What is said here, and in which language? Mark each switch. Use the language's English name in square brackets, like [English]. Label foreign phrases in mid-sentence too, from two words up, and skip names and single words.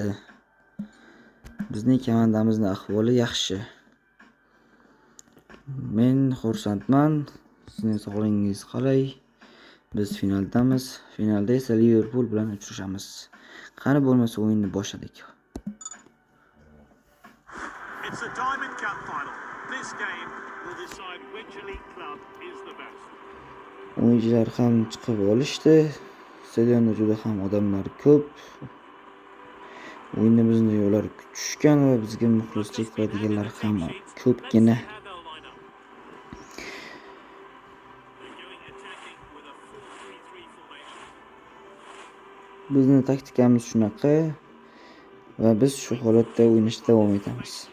[Uzbek] Bizning komandamizning ahvoli yaxshi. Men xursandman. Sizning sog'lig'ingiz qalay? Biz finaldamiz. Finalda esa Liverpool bilan uchrashamiz. Qani bo'lmasa o'yinni boshladik. [English] It's a Diamond Cup final. This game will decide which elite club is the best. [Uzbek] O'yinchilar ham chiqib olishdi. Stadionda juda ham odamlar ko'p. O'yinimizni ular kutishgan va bizga muxlislik qiladiganlar ham ko'pgina. Bizning taktikamiz shunaqa va biz shu holatda o'ynashda davom etamiz.